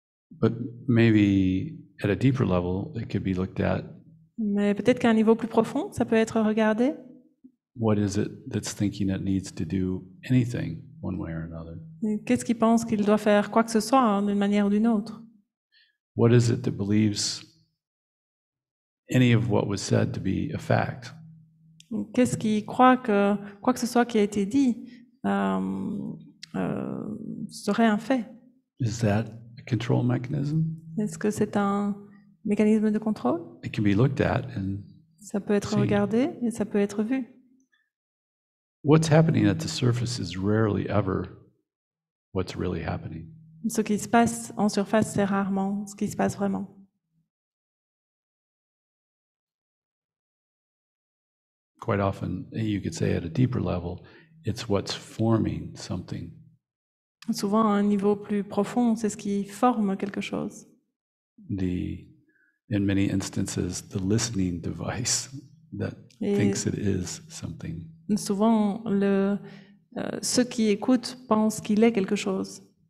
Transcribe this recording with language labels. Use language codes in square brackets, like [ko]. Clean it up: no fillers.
[en] But maybe at a deeper level, it could be looked at. [fr] Mais peut-être qu'à un niveau plus profond, ça peut être regardé. [en] What is it that's thinking it needs to do anything one way or another? [fr] Qu'est-ce qu'il pense qu'il doit faire quoi que ce soit hein, d'une manière ou d'une autre? [en] What is it that believes any of what was said to be a fact? [fr] Qu'est-ce qui croit que quoi que ce soit qui a été dit serait un fait? [en] Is that a control mechanism? [fr] Est-ce que c'est un mécanisme de contrôle? [en] It can be looked at and [fr] Ça peut être Si. regardé et ça peut être vu. [en] what's happening at the surface is rarely ever what's really happening. [fr] Ce qui se passe en surface, c'est rarement ce qui se passe vraiment. [en] Quite often, you could say at a deeper level, it's what's forming something. [fr] Souvent, à un niveau plus profond, c'est ce qui forme quelque chose. [en] In many instances, the listening device that [fr] Et [en] thinks it is something. [fr] souvent, ceux qui écoutent pensent qu'il est quelque chose,